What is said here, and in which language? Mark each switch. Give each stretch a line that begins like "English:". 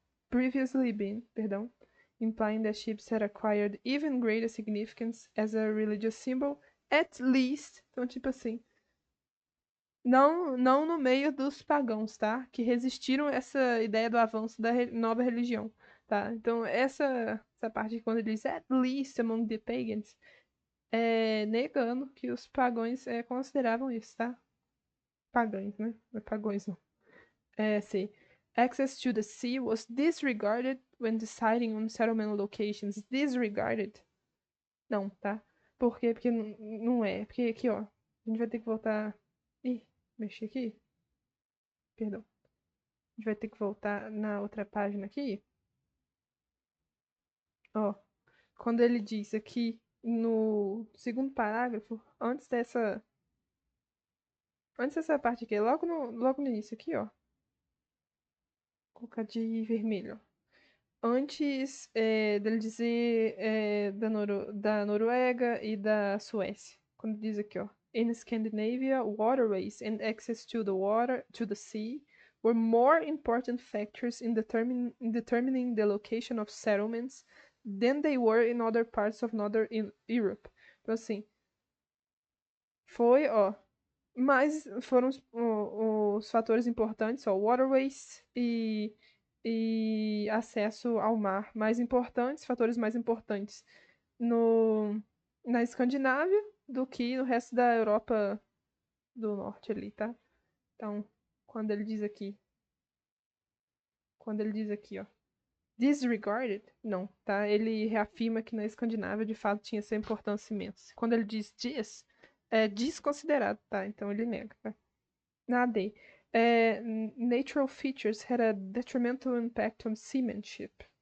English: previously been, perdão, implying that sheep had acquired even greater significance as a religious symbol, at least,
Portuguese: então tipo assim, não no meio dos pagãos, tá? Que resistiram a essa ideia do avanço da nova religião, tá? Então, essa parte quando ele diz
English: at least among the pagans,
Portuguese: negando que os pagãos consideravam isso, tá? Pagãos, né? Não é pagãos, não. Sim.
English: Access to the sea was disregarded when deciding on settlement locations.
Portuguese: Disregarded? Não, tá? Por quê? Porque não é. Porque aqui, ó. A gente vai ter que voltar. Ih, mexi aqui. Perdão. A gente vai ter que voltar na outra página aqui. Ó, quando ele diz aqui no segundo parágrafo, antes dessa parte aqui, logo no início aqui, ó. Vou colocar de vermelho. Antes dele dizer da Noruega e da Suécia. Quando diz aqui, ó.
English: In Scandinavia, waterways and access to the sea, were more important factors in determining the location of settlements than they were in other parts of Northern Europe.
Portuguese: Então, assim, ó, mas foram os fatores importantes, ó, waterways e acesso ao mar mais importantes, fatores mais importantes no, na Escandinávia do que no resto da Europa do Norte ali, tá? Então, quando ele diz aqui, ó, disregarded, não, tá? Ele reafirma que na Escandinávia de fato tinha essa importância imensa. Quando ele diz é desconsiderado, tá? Então ele nega, tá? Nada aí.
English: Natural features had a detrimental impact on seamanship.